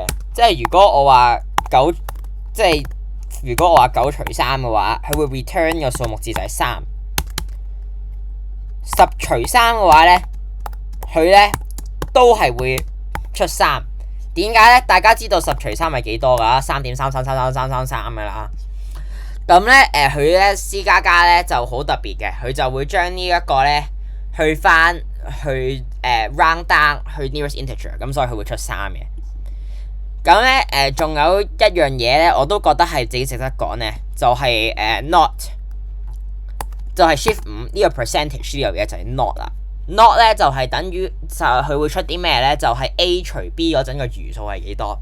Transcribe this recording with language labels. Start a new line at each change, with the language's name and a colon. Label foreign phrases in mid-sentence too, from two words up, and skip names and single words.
Cantonese: 即係如果我話9除3嘅話，佢會 return 個數目字就係3。10除3嘅話咧，佢咧都係會出3。點解咧？大家知道10除3係幾多㗎？3.3333333㗎啦。咁咧佢咧 C 加加咧就好特別嘅，佢就會將呢一個咧去
English: round down
Cantonese: 去
English: nearest integer，
Cantonese: 咁所以佢會出3嘅。咁咧仲有一樣嘢咧，我都覺得係自己值得講咧，就係not， 就係 shift 5呢個 percentage 呢樣嘢就係 not 啦。not 咧就係等於就係佢會出啲咩咧？就係 A 除 B 嗰陣嘅餘數係幾多？